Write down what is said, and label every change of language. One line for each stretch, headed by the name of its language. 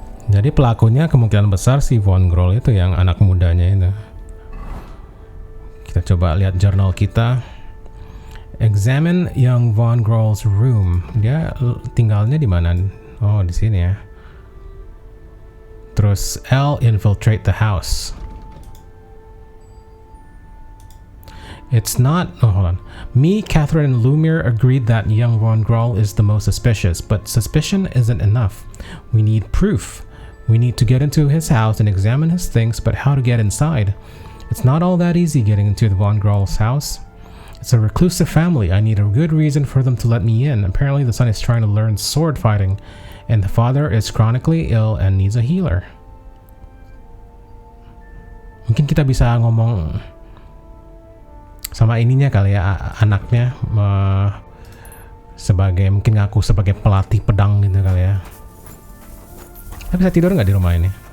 Indonesian: Jadi pelakunya kemungkinan besar si Von Groll itu yang anak mudanya itu. Kita coba lihat jurnal kita.
English: Examine young Von Groll's room.
Indonesian: Dia tinggalnya di mana? Oh, di sini ya. Terus
English: L, infiltrate the house. It's not... Oh, hold on. Me, Catherine, and Lumiere agreed that young Von Groll is the most suspicious, but suspicion isn't enough. We need proof. We need to get into his house and examine his things, but how to get inside? It's not all that easy getting into the Von Groll's house. It's a reclusive family. I need a good reason for them to let me in. Apparently the son is trying to learn sword fighting, and the father is chronically ill and needs a healer.
Indonesian: Mungkin kita bisa ngomong sama ininya kali ya, anaknya sebagai, mungkin ngaku sebagai pelatih pedang gitu kali ya. Kita bisa tidur nggak di rumah ini?